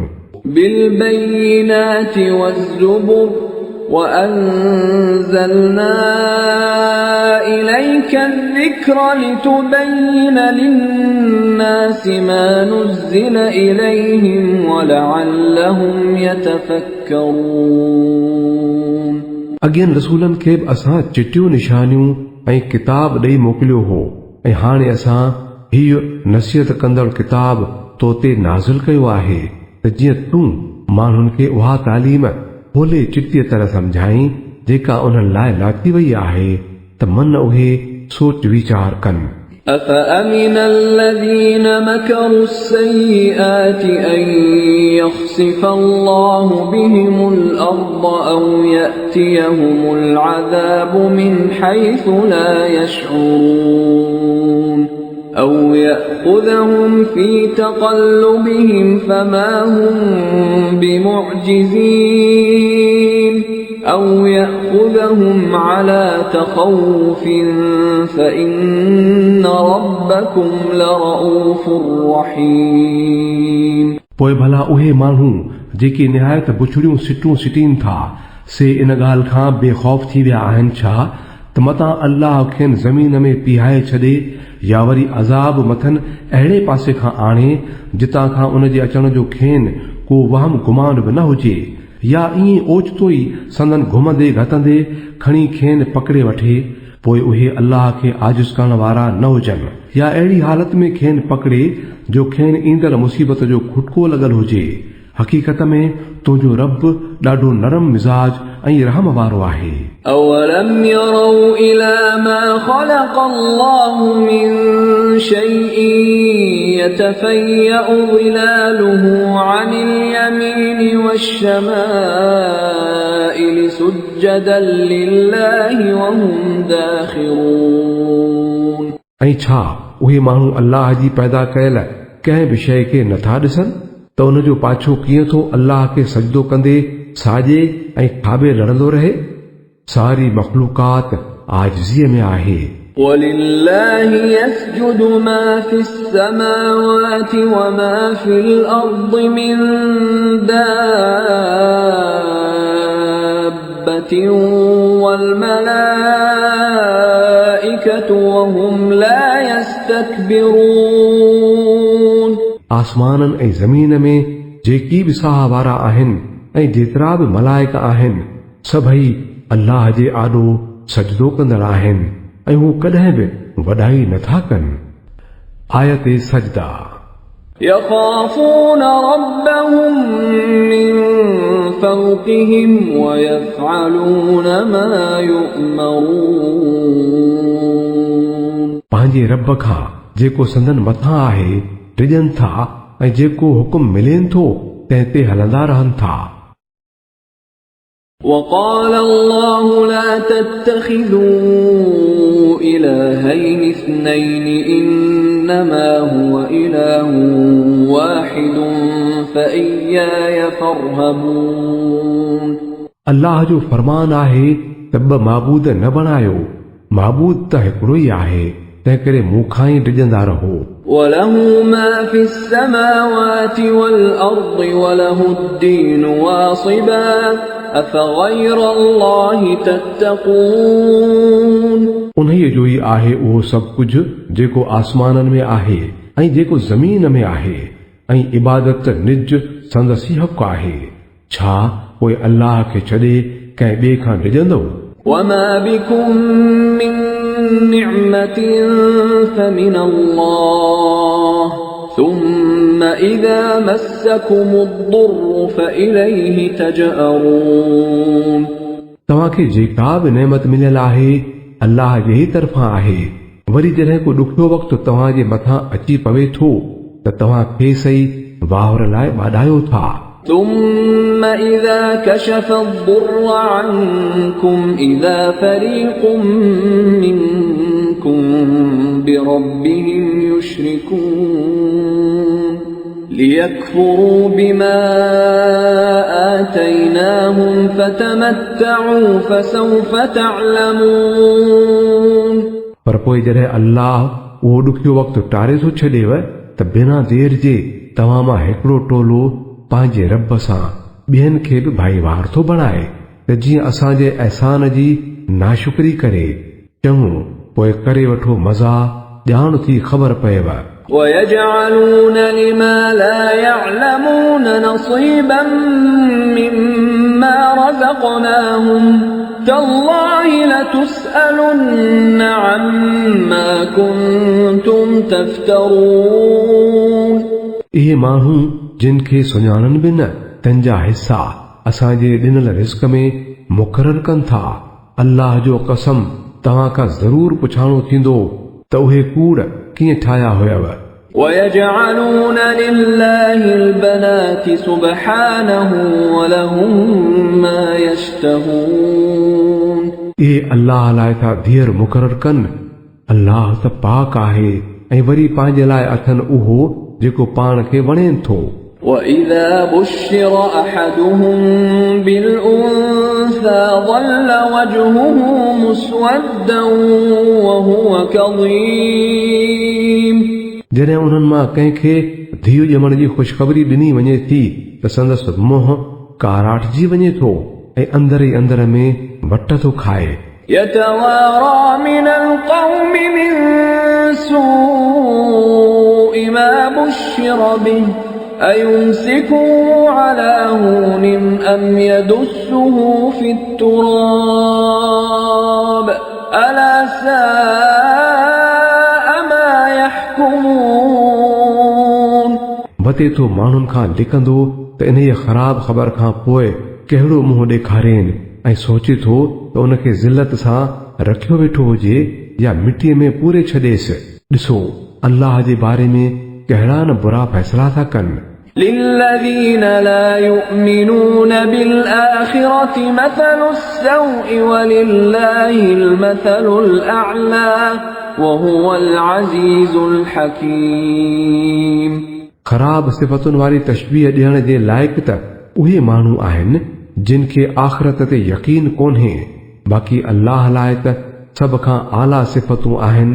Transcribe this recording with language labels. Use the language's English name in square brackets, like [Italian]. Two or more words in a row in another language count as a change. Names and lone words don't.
[Arabic] بالبينات والزبر وأنزلنا إليك الذكر لتبين للناس ما نزل إليهم ولعلهم يتفكرون। [Sindhi] अॻियनि रसूलनि खे बि असां चिटियूं निशानियूं ऐं किताब ॾेई मोकिलियो हो ऐं हाणे असां हीउ नसीहत कंदड़ किताब तो ते नाज़िल कयो आहे त जीअं तूं माण्हुनि खे उहा तालीम खोले चिटीअ तरह सम्झाई जेका उन्हनि लाइ लाथी वई आहे त मन उहे सोच वीचार कनि। [Arabic] أفأمن الذين مكروا السيئات أن يخسف الله بهم الأرض أو يأتيهم العذاب من حيث لا يشعرون أو يأخذهم في تقلبهم فما هم بمعجزين أو يأخذهم على تخوف فإن ربكم لرؤوف رحيم। [Sindhi] पोइ भला उहे माण्हू जेके निहायत बुछड़ियूं सिटूं सिटीनि था से इन ॻाल्हि खां बेखौफ़ थी विया आहिनि छा त त मतां अल्लाह खेनि ज़मीन में पीहाए छॾे या वरी अज़ाब मथनि अहिड़े पासे खां आणे जितां खां उन जे अचण जो खेनि को वहम गुमान बि न हुजे, या ईअं ओचितो ई संदन घुमंदे घटंदे खणी खेनि पकड़े वठे, पोइ उहे अल्लाह खे आजिज़ करण वारा न हुजनि, या अहिड़ी हालत में खेनि पकड़े जो खेनि ईंदड़ मुसीबत जो खुटको लॻल हुजे। हक़ीक़त में तुंहिंजो रब ॾाढो नरम मिज़ाज ऐं रहम वारो आहे। [Arabic] أولم يروا إلى ما خلق الله من شيء يتفيأ ظلاله عن اليمين والشمائل سجدا لله وهم داخرون। [Sindhi] ऐं छा उहे माण्हू अल्लाह जी पैदा कयल कंहिं बि शइ खे नथा ॾिसनि त उन जो पाछो कीअं थो अल्लाह खे सजदो कंदे साॼे ऐं खाॿे लड़ंदो रहे। सारी मख़लूक़ात आजिज़ीअ में आहे। [Arabic] ولله يسجد ما في السماوات وما في الأرض من دابة والملائكة وهم لا يستكبرون। [Sindhi] आसमाननि ऐं ज़मीन में जेकी बि साह वारा आहिनि ऐं जेतिरा बि मलाइक आहिनि, सभई अल्लाह जे आॾो सजदो कंदड़ आहिनि ऐं हू कॾहिं बि वॾाई नथा कनि। आयत सजदा। [Arabic] يخافون ربهم من فوقهم ويفعلون ما يؤمرون। [Sindhi] पंहिंजे रब खां जेको संदन मथां आहे टिजनि था ऐं जेको हुकुम मिलेनि थो तंहिं ते हलंदा रहनि था। [Arabic] وقال الله لا تتخذوا إلهين اثنين إنما هو إله واحد فإياي فارهبون। [Sindhi] अल्लाह जो फरमान आहे त ॿ माबूद न बणायो, माबूद त हिकिड़ो ई आहे, तंहिं करे मूंखां ई डिॼंदा रहो। [Arabic] وله ما في السماوات والأرض وله الدين واصبا أفغير الله تتقون। [Sindhi] उन्हीअ जो ई आहे उहो सभु कुझु जेको आसमाननि में आहे ऐं जेको ज़मीन में आहे, ऐं इबादत निज संदसि हक़ आहे। छा पोइ अल्लाह खे छॾे कंहिं ॿिए खां डिॼंदो? [Arabic] وما بكم من نعمة فمن الله ثم إذا مسكم الضر فإليه تجأرون। [Sindhi] तव्हांखे जेका बि नेमत मिलियल आहे अल्लाह जे ई तरफ़ां आहे। वरी जॾहिं को ॾुखियो वक़्तु तव्हांजे मथां अची पवे थो त तव्हां खेसि ई वाहुर लाइ ॿाॾायो था। [Arabic] ثم إذا كشف الضر عنكم إذا فريق منكم بربهم يشركون ليكفروا بما آتيناهم فتمتعوا فسوف تعلمون। [Sindhi] पर पोइ जॾहिं अल्लाह उहो ॾुखियो वक़्तु टारे थो छॾेव त बिना देर जे तव्हां मां हिकिड़ो टोलो पंहिंजे रब सां ॿियनि खे बि भाईवार थो बणाए त जीअं असांजे अहसान जी नाशुक्री करे। चङो पोइ करे वठो मज़ा, ॼाण थी ख़बर पएव। [Arabic] ويجعلون لما لا يعلمون نصيبا مما رزقناهم تالله لتسألن عما كنتم تفترون। [Sindhi] इहे माण्हू जिन खे सुञाणनि बि न तंहिंजा हिसा असांजे ॾिनल रिस्क में मुक़ररु कनि था। अल्लाह जो कसम तव्हां खां ज़रूर पुछाणो थींदो त उहे कूड़ कीअं ठाहिया हुयव। [Arabic] ويجعلون لله البنات سبحانه ولهم ما يشتهون। [Sindhi] इहे अल्लाह लाइ था धीअर मुक़ररु कनि। अल्लाह त पाक आहे ऐं वरी पंहिंजे लाइ अथनि उहो जेको पाण खे वणेनि थो। [Arabic] وإذا بشر أحدهم بالأنثى ظل وجهه مسودا وهو كظيم। [Sindhi] जॾहिं उन्हनि मां कंहिंखे धीउ ॼमण जी ख़ुशख़बरी ॾिनी वञे थी त संदसि मुंहुं काराटजी वञे थो ऐं अंदर ई अंदर में वट थो खाए। [Arabic] يتوارى من القوم من سوء ما بشر به أيمسكه على هون أم يدسه في التراب ألا ساء ما يحكمون [Sindhi] वते तो माण्हुनि खां लिकंदो त इन ख़राब ख़बर खां पोइ कहिड़ो मुंहुं ॾेखारेनि ऐं सोचे थो त उनखे ज़िलत सां रखियो वेठो हुजे या मिटीअ में पूरे छॾेसि। ॾिसो अल्लाह जे बारे में कहिड़ा न बुरा फ़ैसला था कनि। [Arabic] للذين لا يؤمنون بالآخرة مثل السوء ولله المثل الأعلى وهو العزيز الحكيم। [Sindhi] ख़राब सिफ़तुनि वारी तशबीह ॾियण जे लाइक़ त उहे माण्हू आहिनि जिन खे आख़िरत ते यकीन कोन्हे, बाक़ी अल्लाह लाइ त सभ खां आला सिफ़तूं आहिनि।